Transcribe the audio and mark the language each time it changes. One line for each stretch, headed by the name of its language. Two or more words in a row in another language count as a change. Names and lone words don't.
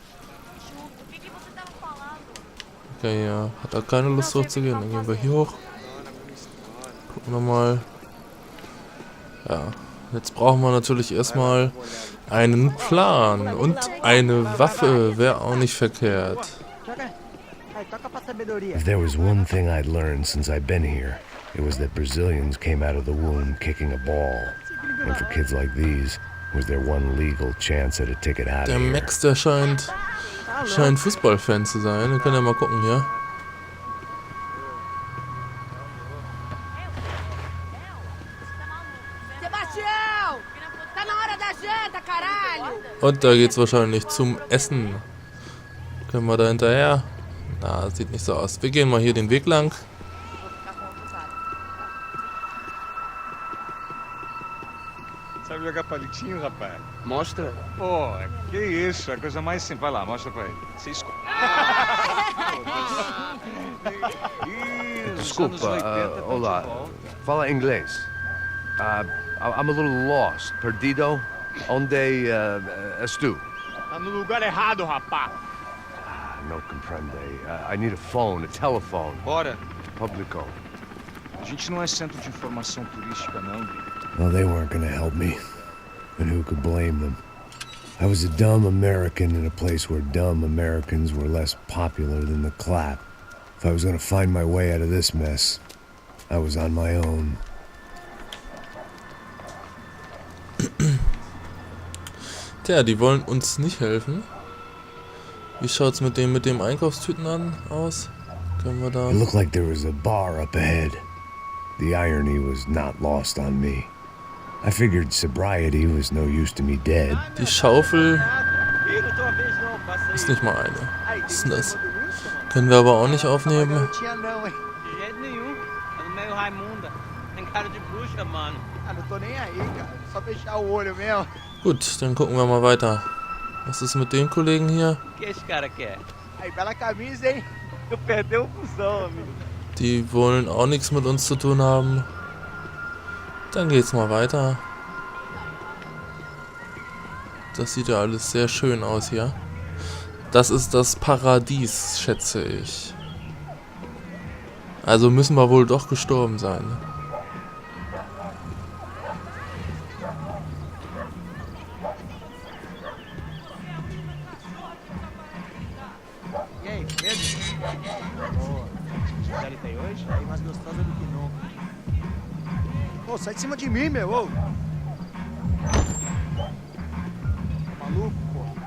German: Okay, ja. Hat er keine Lust hochzugehen. Dann gehen wir hier hoch. Gucken wir mal. Ja. Jetzt brauchen wir natürlich erstmal einen Plan. Und eine Waffe wäre auch nicht verkehrt.
English: If there was one thing I'd learned since I'd been here, it was that Brazilians came out of the womb kicking a ball. And for kids like these, was their one legal chance at a ticket out of Der here.
German: Max, der scheint Fußballfan zu sein. Wir können ja mal gucken hier.
Portuguese: Sebastião! Tá na hora da janta, caralho!
German: Und da geht's wahrscheinlich zum Essen. Können wir da hinterher? Na, sieht nicht so aus. Wir gehen mal hier den Weg lang.
Portuguese: Sabe jogar palitinho, rapaz? Mostra. Pô, que isso, é a coisa mais simples. Vai lá, mostra pra ele. Você escolhe. Desculpa, olá. Fala inglês.
English: I'm a little lost.
Portuguese: Perdido? Onde és tu? Tá no lugar errado, rapá.
Spanish: No comprende.
English: I need a phone, a telephone.
Portuguese: Bora. Publico. A gente não é centro de informação turística, não.
English: Well, they weren't gonna help me. And who could blame them? I was a dumb American in a place where dumb Americans were less popular than the clap. If I was gonna find my way out of this mess, I was on my own.
German: Tja, die wollen uns nicht helfen. Wie schaut's mit dem Einkaufstüten aus? Können wir da...
English: It looked like there was a bar up ahead. The irony was not lost on me. I figured sobriety was no use to me dead.
German: Die Schaufel ist nicht mal eine. Was ist denn das? Können wir aber auch nicht aufnehmen.
Portuguese: Não tinha não, hein? De jeito nenhum. Tá no meio Raimunda. Tem cara de bruxa, mano. Ah, não tô nem aí, cara. Só fechar o olho mesmo.
German: Gut, dann gucken wir mal weiter. Was ist mit dem Kollegen hier?
Portuguese: O que esse cara quer? Aí, bela camisa, hein? Tu perdeu o fusão, amigo.
German: Die wollen auch nichts mit uns zu tun haben. Dann geht's mal weiter. Das sieht ja alles sehr schön aus hier. Das ist das Paradies, schätze ich. Also müssen wir wohl doch gestorben sein.
Portuguese: E aí, beleza? Boa. Deve ter hoje? Aí mais gostosa do que nunca. Ô, sai de cima de mim, meu, ô. Tá maluco, pô?